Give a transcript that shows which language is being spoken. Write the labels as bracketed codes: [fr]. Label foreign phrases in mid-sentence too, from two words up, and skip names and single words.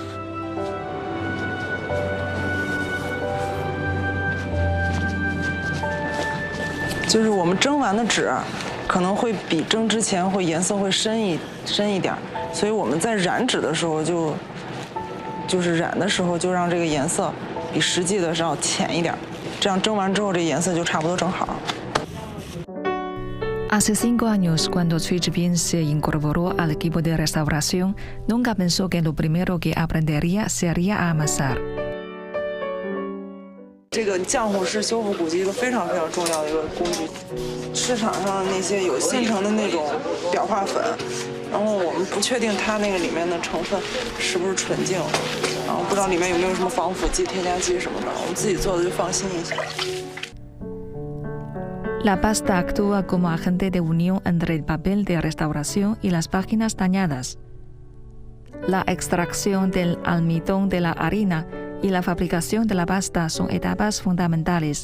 [zh] 就是我们蒸完的纸，可能会比蒸之前会颜色会深一点，所以我们在染纸的时候就是染的时候就让这个颜色比实际的是要浅一点，这样蒸完之后这颜色就差不多正好。 [es] Hace 5 años, cuando Cui Zhibing se incorporó al equipo de restauración, nunca pensó que lo primero que aprendería sería amasar. [zh] 这个浆糊是修复古籍一个非常非常重要的一个工具。市场上那些有现成的那种裱画粉，然后我们不确定它那个里面的成分是不是纯净，然后不知道里面有没有什么防腐剂、添加剂什么的，我们自己做的就放心一些。 [es] La pasta actúa como agente de unión entre el papel de restauración y las páginas dañadas. La extracción del almidón de la harina y la fabricación de la pasta son etapas fundamentales.